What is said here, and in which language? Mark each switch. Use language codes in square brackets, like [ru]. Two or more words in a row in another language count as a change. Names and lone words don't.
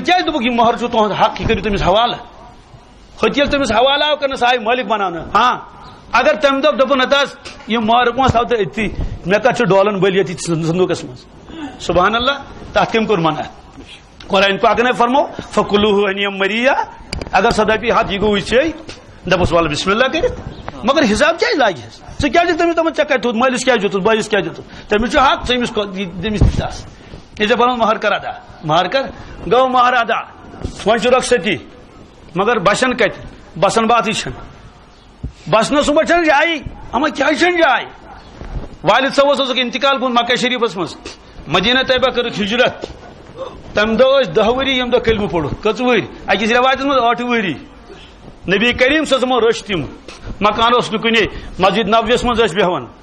[ks] کیازِ دوٚپُکھ یہِ مہر چھُ تُہُنٛد حق یہِ کٔرِو تٔمِس حوالہٕ ہُتہِ ییٚلہِ تٔمِس حوالہٕ آو کرنہٕ سُہ آیہِ مٲلِک بناونہٕ ہاں اگر تمہِ دۄہ دوٚپُن نتہٕ حظ یہِ مہرُک پونٛسہٕ تھاو ژٕ أتھی مےٚ کتھ چھُ ڈولن بٔلۍ ییٚتہِ صندوٗقس منٛز [ar] سبحان اللہ [ks] تتھ کٔمۍ کوٚر منع قرآن پاک نے فرمو [ar] فکلوہ ہنیم مریا [ks] اگر سو دپی ہاتھ یہ گوئی چھ دپس والا [ar] بسم اللہ [ks] کرت مگر حساب کیا لاگی ژٕ کیازِ تٔمِس دپان ژےٚ کتہِ تھوٚوُتھ مٲلِس کیازِ دِتُتھ بٲیِس کیازِ دِتُتھ تٔمِس چھُ حق ژٕ أمِس دٔمِس دِتس یہِ ژےٚ پنُن مہر کر ادا مہر کر گوٚو مہر ادا وۄنۍ چھُ رۄخصتی مگر بسن کتہِ بسن باتٕے چھنہٕ بسنس صبح چھنہٕ جایی اما کیازِ چھنہٕ جاے والد صٲب اوسُکھ انتقال گوٚمُت مکہ شریفس منٛز مدینہ طیبہ کٔرٕکھ ہجرت تمہ دۄہ ٲسۍ 10 ؤری ییٚمہِ دۄہ کلمہٕ پوٚرُکھ کٔژ ؤری أکِس رٮ۪وایتس منٛز 8 ؤری نبی کریم [ar] صلی اللہ علیہ وسلم [ks] رٔچھۍ تِم مکان اوس نہٕ کُنے مسجد نبویس منٛز ٲسۍ بیٚہوان